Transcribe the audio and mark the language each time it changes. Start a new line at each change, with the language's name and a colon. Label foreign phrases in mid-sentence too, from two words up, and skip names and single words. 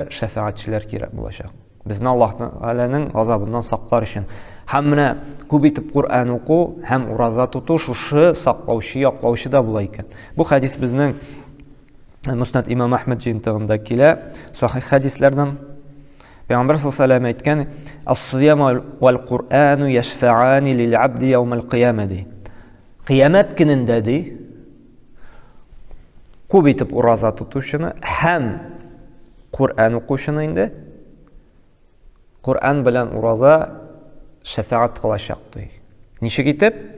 Tatar: Шәфәгатьчеләр кирәк булачак. Безне Аллаһның газабыннан саклар өчен. Һәм менә күп итеп Куръан уку һәм ураза тоту шушы саклаучы, яклаучы да була икән. Бу хәдис безнең Муснад Имам Әхмәд җимтыгында килә, сахих хәдисләрдән. Пәйгамбәр
Arabic: صلى الله عليه وسلم
Tatar: әйткән:
Arabic: "الصيام والقرآن يشفعان للعبد يوم القيامة."
Tatar: Кыямәт көнендә ди, күп итеп ураза тотучыны һәм Куръан укучыны инде Куръан белән ураза шәфәгать кылачак ди. Ничек итеп?